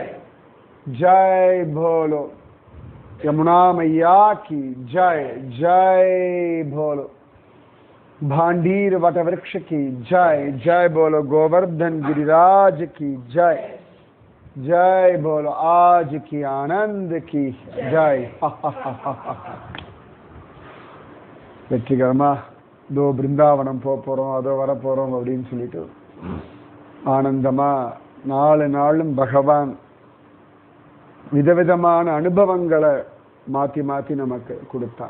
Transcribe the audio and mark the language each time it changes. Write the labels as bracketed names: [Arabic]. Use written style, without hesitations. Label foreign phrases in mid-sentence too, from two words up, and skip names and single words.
[Hindi] जय बोलो यमुना मैया की जय। जय बोलो भांडीर वटवृक्ष की जय। जय बोलो गोवर्धन गिरिराज की जय। जय बोलो आज की आनंद की जय। [Tamil] வெற்றிகரமா தோ பிருந்தாவனம் போறோம், அதோ வர போறோம் அப்படின்னு சொல்லிட்டு ஆனந்தமா 4 நாளும் பகவான் விதவிதமான அனுபவங்களை மாத்தி மாத்தி நமக்கு கொடுத்தான்.